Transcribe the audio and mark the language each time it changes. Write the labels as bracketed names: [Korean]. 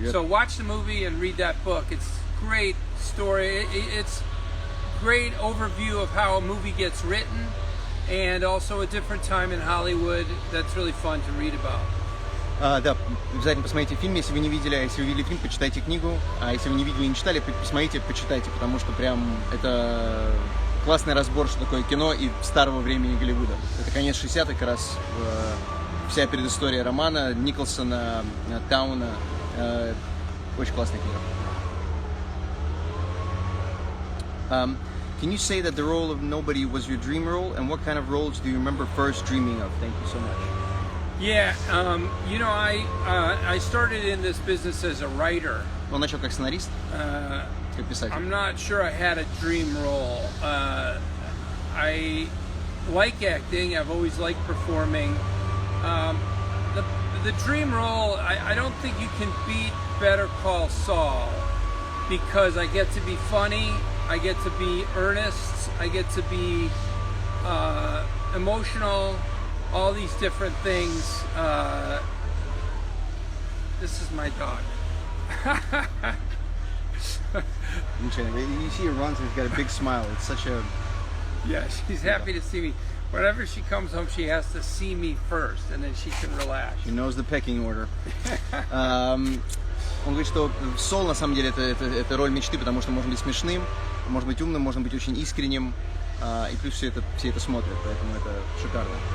[English] So watch the movie and read that book. It's great story. It's great overview of how a movie gets written, and also a different time in Hollywood that's really fun to read about. [Russian] Да, обязательно посмотрите фильм, если вы не видели, а если вы видели фильм, почитайте книгу, а если вы не видели и не читали, посмотрите, почитайте, потому что прям это классный разбор, что такое кино и старого времени Голливуда. Это конец 60-х, как раз вся предыстория романа Николсона, Тауна, очень классная книга. [English] Can you say that the role of Nobody was your dream role, and what kind of roles do you remember first dreaming of? Thank you so much. Yeah, you know, I started in this business as a writer. [Russian] Он начал как сценарист, как писатель. [English] I'm not sure I had a dream role. I like acting. I've always liked performing. The dream role, I don't think you can beat Better Call Saul, because I get to be funny. I get to be earnest, I get to be emotional, all these different things. This is my dog. You see her runs and she's got a big smile. It's such a... Yeah, she's happy to see me. Whenever she comes home, she has to see me first, and then she can relax. She knows the pecking order. [Russian] Он говорит, что Сол на самом деле это роль мечты, потому что можно быть смешным, можно быть умным, можно быть очень искренним, и плюс все это смотрят, поэтому это шикарно.